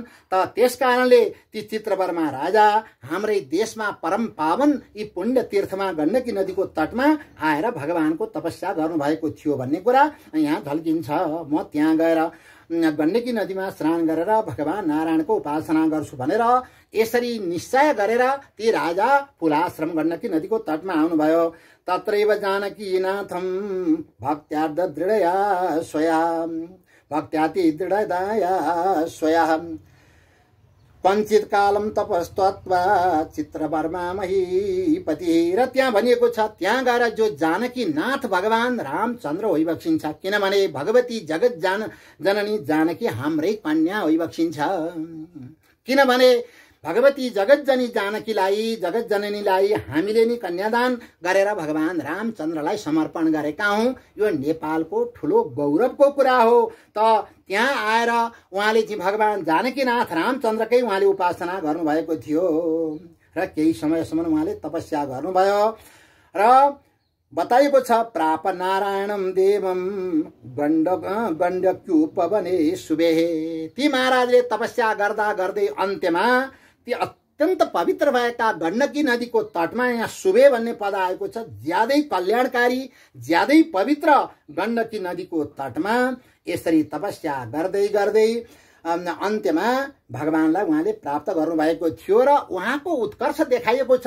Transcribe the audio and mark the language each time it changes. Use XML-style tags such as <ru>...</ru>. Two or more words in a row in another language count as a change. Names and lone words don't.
<ne>त त्यस कारणले ती चित्रवरमा राजा हाम्रै देशमा परम पावन यी पुण्य तीर्थमा गण्डकी नदीको तटमा आएर भगवानको तपस्या गर्नुभएको थियो भन्ने कुरा यहाँ झल्किन्छ। म त्यहाँ गएर गण्डकी नदीमा स्नान गरेर भगवान नारायणको उपासना गर्छु भनेर यसरी निश्चय गरेर ती राजा पुलाश्रम गण्डकी नदीको तटमा आउनुभयो।</ne> <sa>तत्रैव जानकी नाथम भक्त्यार्थ दृढया स्वया भक्त्याति दृढदाया स्वया पञ्चित कालम तपस्त्वा चित्रवर्मा महीपति।</sa> <ne>र त्यहाँ भनिएको छ त्यहाँ गएर जो जानकी नाथ भगवान रामचन्द्र होइबक्सिन्छ। किनभने भगवती जगत जननी जानकी हाम्रै कन्या होइबक्सिन्छ। किनभने भगवती जगतजनी जानकीलाई, जगत जननीलाई हामीले नि कन्यादान गरेर भगवान रामचन्द्रलाई समर्पण गरेका हौं। यो नेपालको ठुलो गौरवको कुरा हो। त त्यहाँ आएर उहाँले चाहिँ भगवान जानकीनाथ रामचन्द्रकै उहाँले उपासना गर्नुभएको थियो र केही समयसम्म उहाँले तपस्या गर्नुभयो। र बताइएको छ</ne> <sa>प्राप नारायणम देवम गण्डक्युपवने सुबेहे।</sa> <ne>ती महाराजले तपस्या गर्दा गर्दै अन्त्यमा ती अत्यन्त पवित्र भएका गण्डकी नदीको तटमा यहाँ सुबे भन्ने पद आएको छ। ज्यादै कल्याणकारी, ज्यादै पवित्र गण्डकी नदीको तटमा यसरी तपस्या गर्दै गर्दै अन्त्यमा भगवानलाई उहाँले प्राप्त गर्नुभएको थियो र उहाँको उत्कर्ष देखाइएको छ।</ne>